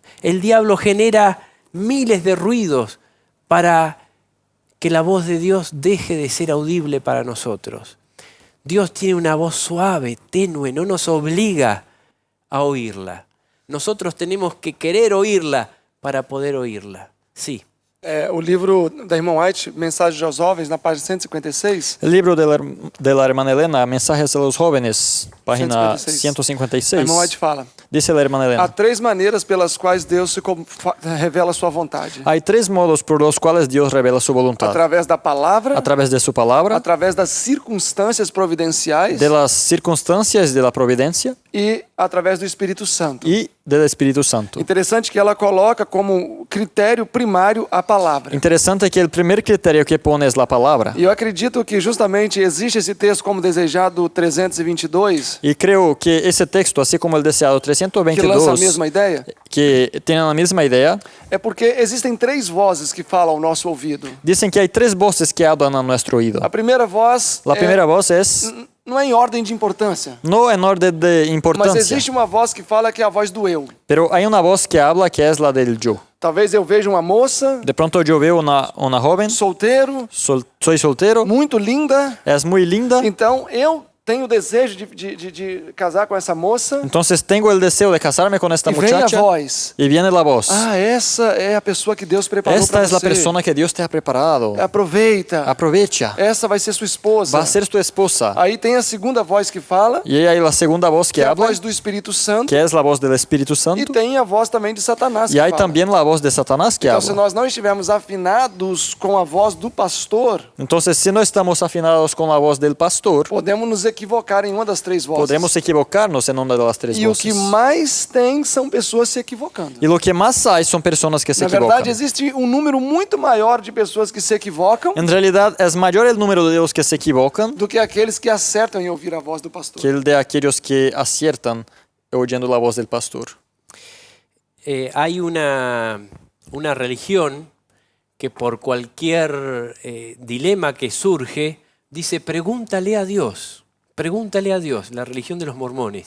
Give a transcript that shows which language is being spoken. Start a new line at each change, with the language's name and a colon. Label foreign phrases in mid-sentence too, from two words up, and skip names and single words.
Spanish: El diablo genera miles de ruidos para que la voz de Dios deje de ser audible para nosotros. Dios tiene una voz suave, tenue, no nos obliga a oírla. Nosotros tenemos que querer oírla para poder oírla. Sí.
Portuguese: O livro da irmã White, Mensagens aos Jovens, na página 156,
Spanish: El libro de la hermana Elena, Mensajes a los Jóvenes, página 156.
Portuguese: a irmã White fala:
Spanish: Dice la hermana
Portuguese: há
Spanish: Elena.
Portuguese: 3 maneiras pelas quais Deus revela a sua vontade:
Spanish: Hay 3 modos por los cuales Dios revela su voluntad.
Portuguese: através da palavra,
Spanish: A través de su palabra,
Portuguese: através das circunstâncias providenciais
Spanish: de las circunstancias de la providencia
Portuguese: e através do Espírito Santo.
Spanish: y del Espíritu Santo.
Portuguese: Interessante que ela coloca como critério primário a palavra.
Spanish: Interesante que el primer criterio que pone es la palabra.
Portuguese: E eu acredito que justamente existe esse texto como desejado 322,
Spanish: Y creo que ese texto, así como el deseado
Portuguese: que lança a
Spanish: 322,
Portuguese: mesma ideia,
Spanish: que tienen la misma idea,
Portuguese: é porque existem 3 vozes que falam ao nosso ouvido.
Spanish: dicen que hay 3 voces que hablan a nuestro oído.
Portuguese: A primeira voz
Spanish: La primera voz es,
Portuguese: não é em ordem de importância,
Spanish: no en orden de
Portuguese: mas
Spanish: importancia,
Portuguese: existe uma voz que fala que é a voz do eu.
Spanish: pero hay una voz que habla que es la del yo.
Portuguese: Talvez eu veja uma moça,
Spanish: De pronto yo veo una joven,
Portuguese: solteiro,
Spanish: soy soltero,
Portuguese: muito linda,
Spanish: es muy linda,
Portuguese: então eu tenho o desejo de casar com essa moça.
Spanish: Entonces tengo el deseo de casarme con esta
Portuguese: E vem a
Spanish: muchacha
Portuguese: voz.
Spanish: y viene la voz.
Portuguese: Ah, essa é a pessoa que Deus preparou
Spanish: Esta
Portuguese: para
Spanish: es la
Portuguese: você.
Spanish: persona que Dios te ha preparado.
Portuguese: Aproveita.
Spanish: Aprovecha.
Portuguese: Essa vai ser sua esposa.
Spanish: Va a ser tu esposa.
Portuguese: Aí tem a segunda voz que fala,
Spanish: Y hay la segunda voz
Portuguese: que
Spanish: que
Portuguese: é a
Spanish: habla,
Portuguese: voz do Espírito Santo.
Spanish: que es la voz del Espíritu
Portuguese: E
Spanish: Santo.
Portuguese: tem a voz também de Satanás.
Spanish: Y
Portuguese: Que
Spanish: hay
Portuguese: fala.
Spanish: también la voz de Satanás que
Portuguese: Então, se
Spanish: habla.
Portuguese: nós não estivermos afinados com a voz do pastor,
Spanish: Entonces, si no estamos afinados con la voz del pastor,
Portuguese: podemos nos equivocar em uma das três vozes.
Spanish: podremos equivocarnos en una de las tres
Portuguese: E o que
Spanish: voces.
Portuguese: mais tem são pessoas se equivocando.
Spanish: Y lo que más hay son personas que se
Portuguese: Na
Spanish: equivocan.
Portuguese: verdade, existe um número muito maior de pessoas que se equivocam
Spanish: En realidad, es mayor el número de los que se equivocan
Portuguese: do que aqueles que acertam em ouvir a voz do pastor.
Spanish: que el de aquellos que aciertan oyendo la voz del pastor. Hay una religión que por cualquier dilema que surge, dice, pregúntale a Dios, la religión de los mormones.